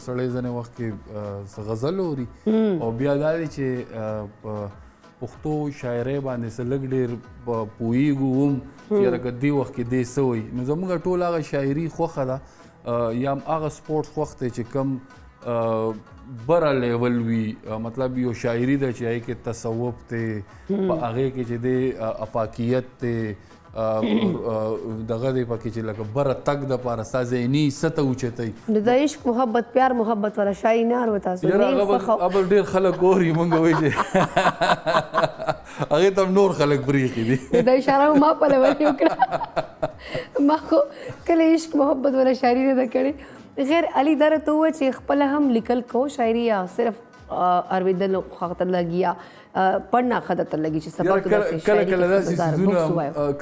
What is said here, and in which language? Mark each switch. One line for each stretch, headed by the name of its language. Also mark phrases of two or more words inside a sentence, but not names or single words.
Pashto: سړی ځینې وخت کې څه غزل اوري او بیا دا دی چې په پښتو شاعرۍ باندې څه لږ ډېر پوهېږو هم چې یاره که دې وخت کې دې څه وایي نو زموږ ټول هغه شاعري خوښه ده یا هم هغه سپورټس خوښ دی چې کوم بره لیول وي، مطلب یو شاعري ده چې هغې کې تصوف دی، په هغې کې چې دی افاقیت دی، دغه دی پکې چې لکه بره تګ دپاره ستا ذهني سطح اوچتوي. نو د عشق محبت پیار محبت والا شاعري نه اورو تاسو؟ یاره هغه به ډېر خلک اوري موږ وایي چې هغې ته هم نور خلک پرېښي دي. دا اشاره ما په لول وکړه، ما خو کله عشق محبت والا شاعري نه ده کړې. غیر علي دا راته ووایه چې خپله هم لیکل کوو شاعري یا صرف اورېدل ښه ته لګي یا پړنا ښه درته لګي چې سبا ته داسې شاعري کې